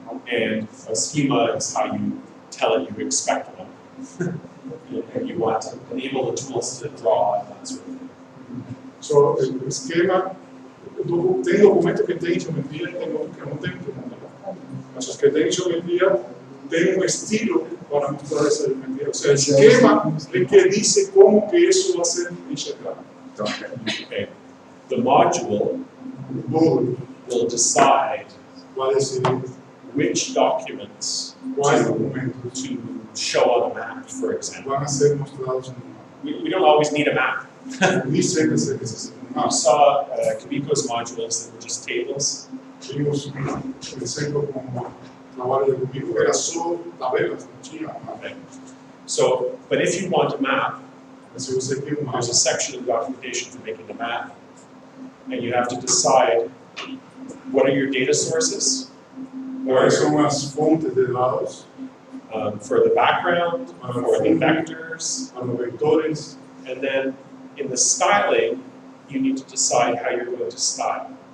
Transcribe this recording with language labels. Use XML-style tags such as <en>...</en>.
<en>And a schema is how you tell it you expect one. And you want to enable the tools to draw and that sort of thing.</en> <pt>So,</pt> <es>el esquema,</es> <pt>tem documento que tem geometria e tem outro que não tem geometria. Mas os que têm geometria têm estilo para mostrar essa geometria.</pt> <es>O sea, el esquema</es> <pt>é que</pt> <es>dice</es> <pt>como que isso vai ser enxergado.</pt> <en>Okay. The module</en> <pt>O módulo</pt> <en>will decide</en> <pt>vai decidir</pt> <en>which documents</en> <pt>quais documentos</pt> <en>to show on a map, for example.</en> <pt>vão ser mostrados no mapa.</pt> <en>We don't always need a map.</en> <pt>Nem sempre se necessita um</pt> <en>You</en> <pt>mapa.</pt> <en>saw Kumiko's modules that were just tables.</en> <pt>Vimos por exemplo, como o trabalho de Kumiko, que era só tabelas, não tinha mapa.</pt> <en>Okay. So, but if you want a map,</en> <pt>Mas se você tem um mapa,</pt> <en>there's a section of documentation for making a map, and you have to decide what are your data sources</en> <pt>quais são as fontes de dados,</pt> <en>for the background, for the vectors,</en> <pt>para os veitores,</pt> <en>and then in the styling, you need to decide how you're going to style.</en>